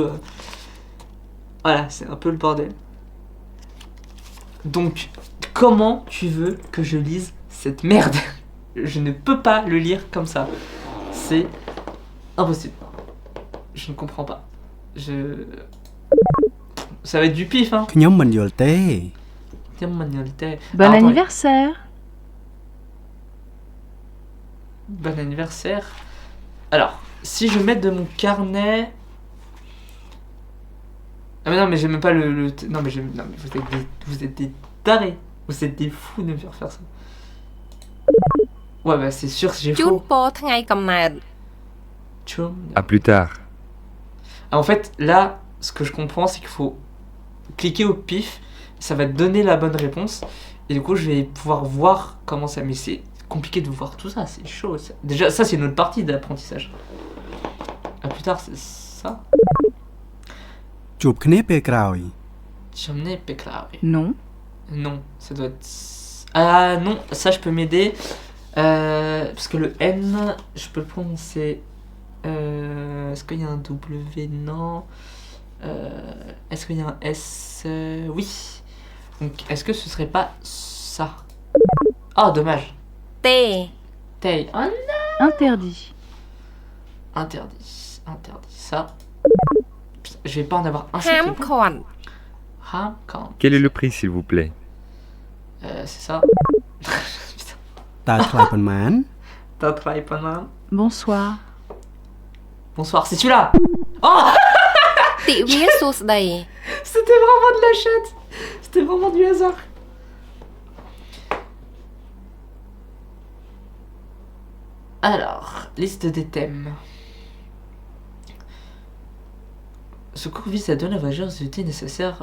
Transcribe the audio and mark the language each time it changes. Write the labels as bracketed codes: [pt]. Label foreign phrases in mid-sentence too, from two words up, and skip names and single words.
[fr] Voilà, c'est un peu le bordel. Donc, comment tu veux que je lise cette merde? Je ne peux pas le lire comme ça. C'est impossible. Je ne comprends pas. Ça va être du pif, hein. [km] ខ្ញុំមិនយល់ទេ [fr] Bon anniversaire. Bon anniversaire. Alors, si je mets de mon carnet... Ah mais non, mais j'aime même pas Non mais vous êtes des tarés. Vous êtes des fous de me faire ça. Ouais, bah c'est sûr que j'ai [km] ជូន [fr] faux. [km] ពរថ្ងៃកំណើត [fr] Tchoum. À plus tard. Ah, en fait, là, ce que je comprends, c'est qu'il faut cliquer au pif, ça va te donner la bonne réponse, et du coup, je vais pouvoir voir comment ça. Mais c'est compliqué de voir tout ça, c'est chaud. Déjà, ça, c'est une autre partie d'apprentissage. À plus tard, c'est ça. [km] ជួបគ្នាពេលក្រោយ ជួបគ្នាពេលក្រោយ. [fr] Non. Non, ça doit être. Ah non, ça, je peux m'aider. Parce que le N, je peux le prononcer. Est-ce qu'il y a un W? Non. Est-ce qu'il y a un S? Oui. Donc, est-ce que ce serait pas ça? Oh, dommage. [km] ទេ [fr] Tay. Oh non. Interdit. Interdit. Ça. Putain, je vais pas en avoir un [km] ហា [fr] seul. [km] មខាត់ [fr] Hamkan. Quel est le prix, s'il vous plaît? C'est ça. [km] តើថ្លៃប៉ុន្មាន [fr] T'as travaillé pas mal. Bonsoir. Bonsoir, c'est celui-là. Oh. [km] ទិវាសួស្តី [fr] C'était vraiment de la chatte. C'était vraiment du hasard. Alors, liste des thèmes. Ce cours vise à donner la valeur des outils nécessaires.